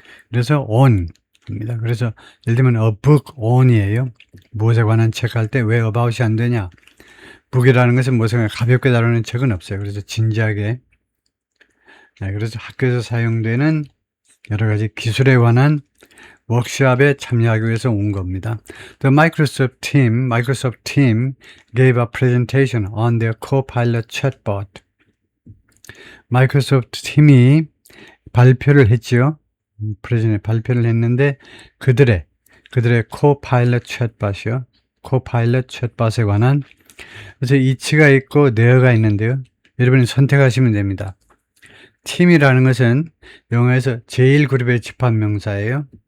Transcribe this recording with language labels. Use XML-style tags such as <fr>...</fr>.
<ko>그래서 on입니다. 그래서 예를 들면 a book on이에요. 무엇에 관한 책 할 때 왜 about이 안 되냐? book이라는 것은 무엇에 관한 가볍게 다루는 책은 없어요. 그래서 진지하게. 그래서 학교에서 사용되는 여러 가지 기술에 관한 워크숍에 참여하기 위해서 온 겁니다.</ko> <en>The Microsoft team gave a presentation on their Copilot chatbot.</en> <ko>마이크로소프트 팀이 발표를 했죠. 발표를 했는데 그들의 Copilot chatbot이요. Copilot chatbot에 관한 그래서 이치가 있고 there가 있는데요. 여러분이 선택하시면 됩니다. 팀이라는 것은 영어에서 제1그룹의 집합명사예요.</ko>